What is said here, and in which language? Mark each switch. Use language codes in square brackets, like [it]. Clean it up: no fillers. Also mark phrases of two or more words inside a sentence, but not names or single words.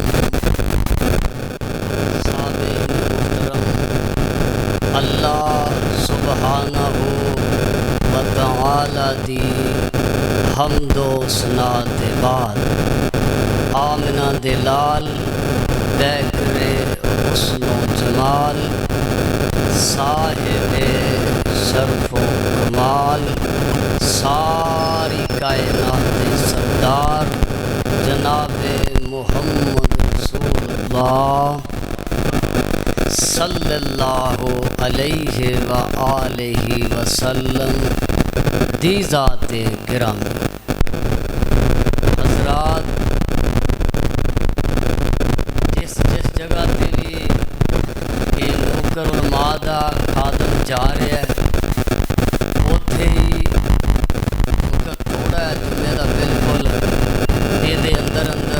[pa] اللہ [ar] سبحانه وتعالى [pa] دی حمد و ثنا دے بعد آمنہ دے لال پیکرِ حسن و جمال, صاحبِ شرف و کمال، ساری کائنات سردار جنابِ محمد رسول اللہ [ar] صلى الله عليه وآله وسلم [pa] دی ذاتِ گرامی. حضرات، جس جگہ تے بھی یہ نوکر علماء دا خادم جا رہا ہے، اوتھے ہی تھوڑا جمعے کا بالکل یہ اندر